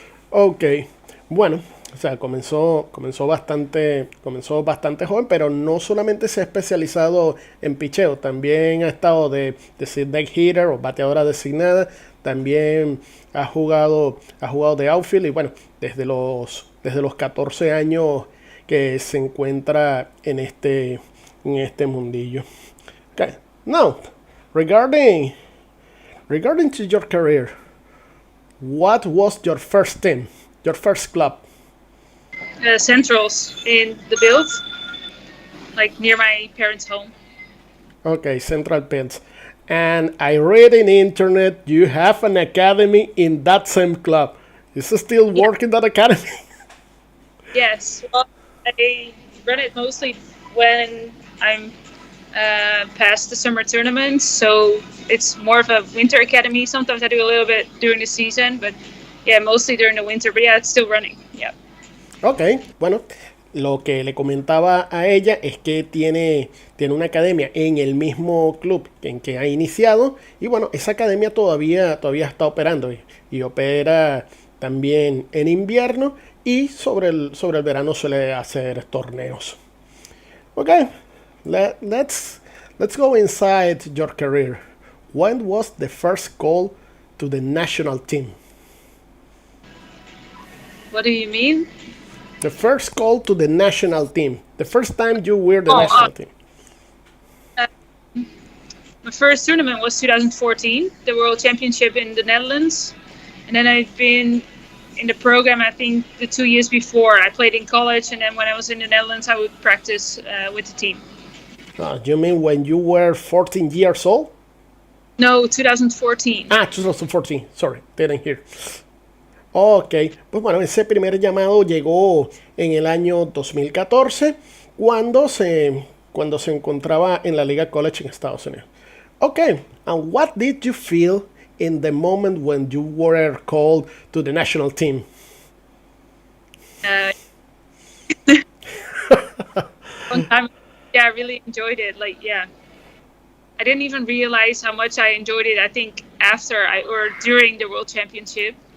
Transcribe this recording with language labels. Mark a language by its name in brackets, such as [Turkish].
[Spanish] Ok, bueno, o sea, comenzó bastante joven, pero no solamente se ha especializado en picheo, también ha estado de designated hitter o bateadora designada, también ha jugado de outfield y bueno, desde los 14 años que se encuentra en este mundillo. [English] Okay, now, regarding to your career, what was your first team, your first club? Centrals in the build, like near my parents' home. Okay, Central Pins. And I read in the internet you have an academy in that same club. Is it still working that academy? Yes, well, I run it mostly when I'm past the summer tournaments, so it's more of a winter academy. Sometimes I do a little bit during the season, but yeah, mostly during the winter. But yeah, it's still running. Yeah. [Spanish] Ok, bueno, lo que le comentaba a ella es que tiene una academia en el mismo club en que ha iniciado y bueno, esa academia todavía está operando y opera también en invierno y sobre el verano suele hacer torneos. [English] Ok, let's go inside your career. When was the first call to the national team? What do you mean? The first call to the national team. The first time you were the national team. My first tournament was 2014, the World Championship in the Netherlands. And then I've been in the program, I think, the 2 years before. I played in college, and then when I was in the Netherlands, I would practice with the team. You mean when you were 14 years old? No, 2014. 2014. Sorry, didn't hear. [Spanish] Ok, pues bueno, ese primer llamado llegó en el año 2014 cuando se encontraba en la Liga College en Estados Unidos. [English] Ok, and what did you feel in the moment when you were called to the national team? One time, yeah, I really enjoyed it. Like, yeah, I didn't even realize how much I enjoyed it. I think or during the World Championship.